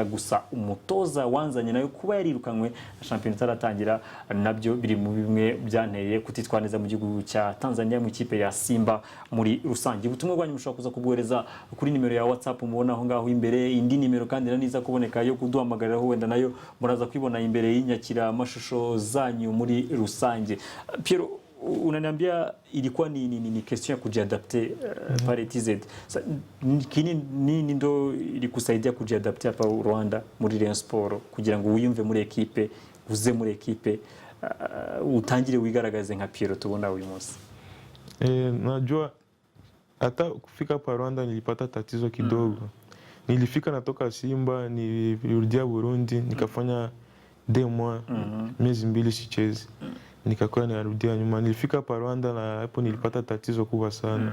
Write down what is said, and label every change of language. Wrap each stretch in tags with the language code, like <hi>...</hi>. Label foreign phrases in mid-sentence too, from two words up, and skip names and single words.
<rw>Gusa umutoza wanzanye nayo kuba yarirukanywe na champion itaratangira nabyo biri mu bimwe byanteye kutitwara neza mu gihugu cya Tanzania mu ikipe ya Simba muri rusange. Ubutumwa bwanyu mushobora kuza kubwohereza kuri nimero ya WhatsApp mubona aho ngaho imbere, indi nimero kandi niza kuboneka yo kuduhamagariraho, wenda nayo muraza kwibona imbere y'inyakira amashusho zanyu muri rusange. Pierrot,</rw> <sw>unaniambia ilikuwa ni question ya kujiadapte pale TZ. Nini ndo ilikusaidia kujiadapte hapa Rwanda</sw> <rw>muri Rayon Sport kugira ngo wiyumve muri ekipe, uze muri ekipe, utangire wigaragaze nka Pierrot tubona uyu munsi?</rw> <sw>Najua hata kufika hapa Rwanda nilipata tatizo kidogo. Nilifika natoka Simba, nilirudia Burundi, nikafanya 2 mois, miezi 2 sichezi. Nikakuwa narudia nyuma. Nilifika hapa Rwanda na hapo nilipata tatizo kubwa sana.</sw>